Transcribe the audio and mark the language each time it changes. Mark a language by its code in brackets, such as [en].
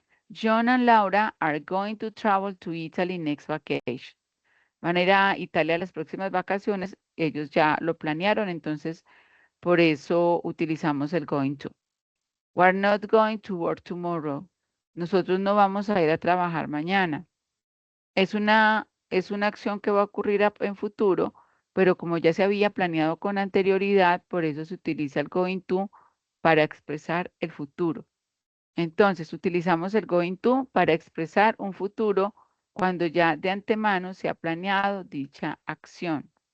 [en] John and Laura are going to travel to Italy next vacation. [es] Van a ir a Italia las próximas vacaciones. Ellos ya lo planearon, entonces por eso utilizamos el going to. [en] We're not going to work tomorrow. [es] Nosotros no vamos a ir a trabajar mañana. Es una acción que va a ocurrir en futuro, pero como ya se había planeado con anterioridad, por eso se utiliza el going to para expresar el futuro. Entonces, utilizamos el going to para expresar un futuro cuando ya de antemano se ha planeado dicha acción.